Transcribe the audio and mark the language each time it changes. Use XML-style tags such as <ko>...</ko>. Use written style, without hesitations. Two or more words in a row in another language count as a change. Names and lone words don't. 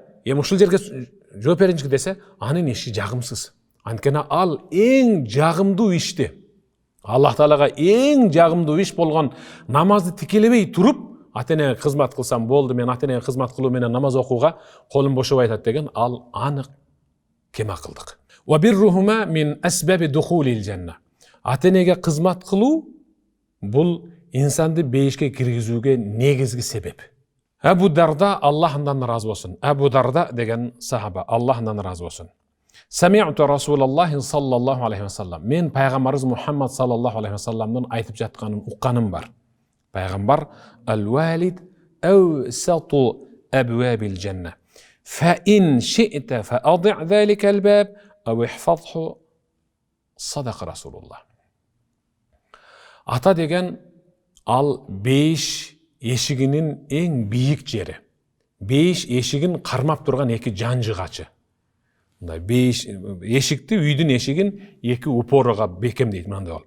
<ky>Ушул жерге жооп беринчи десе, анын иши жагымсыз. Анткени ал эң жагымдуу ишти. Аллах Таалага эң жагымдуу иш болгон намазды тикелебей туруп, ата-энеге кызмат кылсам болду, мен ата-энеге кызмат кылуу менен намаз окууга колум бошобой атат деген, ал анык кем акылдык.</ky> <ar>وبرهما من أسباب دخول الجنة.</ar> <ky>Ата-энеге кызмат кылуу бул инсанды бейишке киргизүүгө негизги себеп. Абу Дарда, Аллахдан разы болсун. Абу Дарда деген сахаба, Аллахдан разы болсун.</ky> <ar>سمعت رسول الله صلى الله عليه وسلم.</ar> <ky>Мен пайгамбарыбыз Мухаммад</ky> <ar>صلى الله عليه وسلم</ar> <ky>айтып жатканын укканым бар.</ky> <ar>Пайгамбар الوالد أوسط أبواب الجنة. فإن شئت فأضع ذلك الباب أو احفظه. صدق رسول الله.</ar> <ky>Ата деген ал 5 эшигинин эң бийик жери. 5 эшигин кармап турган 2 жанжыгачы. Мындай 5 эшикти, үйдүн эшигин 2 упорага бекемдейт мындай болуп.</ky>